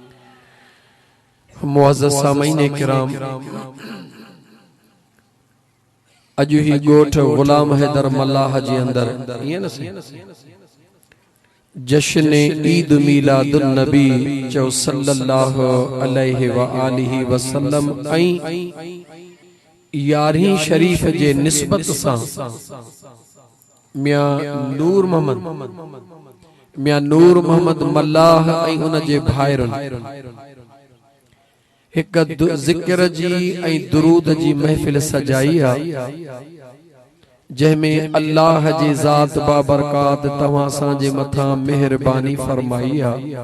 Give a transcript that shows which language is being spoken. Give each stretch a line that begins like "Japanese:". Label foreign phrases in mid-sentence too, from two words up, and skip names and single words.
Sindhi: मुअज़्ज़ज़ सामईन किराम, अजु ही गोठ गुलाम हैदर मल्लाह जी अंदर जश्न ईद मिलादुन नबी चो
Arabic: صلى الله عليه وآله وسلم
Sindhi: ऐं 11 शरीफ जे निस्बत सां मियां नूर मोहम्मद मल्लाह ऐं उन जे भाइरन एक ज़िक्र जी ऐं दुरूद जी महफिल सजाई आहे जंहिंमें अल्लाह जी ज़ात बाबरकात तव्हां सां जे मथां मेहरबानी फरमाई आहे।